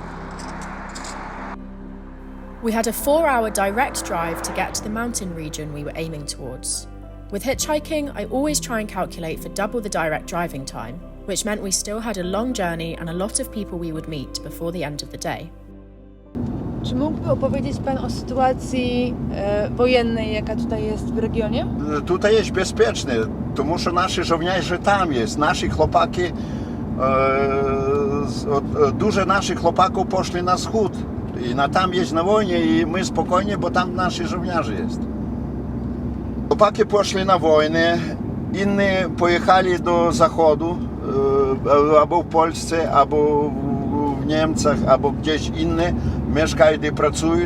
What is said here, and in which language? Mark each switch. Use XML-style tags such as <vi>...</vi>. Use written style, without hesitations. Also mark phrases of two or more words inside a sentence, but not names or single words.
<en>We had a 4-hour direct drive to get to the mountain region we were aiming towards. With hitchhiking, I always try and calculate for double the direct driving time, which meant we still had a long journey and a lot of people we would meet before the end of the day.</en> <pl>Czy mógłby opowiedzieć Pan o sytuacji wojennej, jaka tutaj jest w regionie? Tutaj jest bezpiecznie,</pl> <uk>тому що наші</uk> <pl>żołnierze tam jest. Наші chłopaki, dużo naszych chłopaków poszli na wschód. I tam jest na wojnie i my spokojnie, bo tam nasi żołnierze jest. Chłopaki poszli na wojnę, inni pojechali do zachodu, albo w Polsce, albo w Niemczech, albo gdzieś inne, mieszkają i pracują.</pl>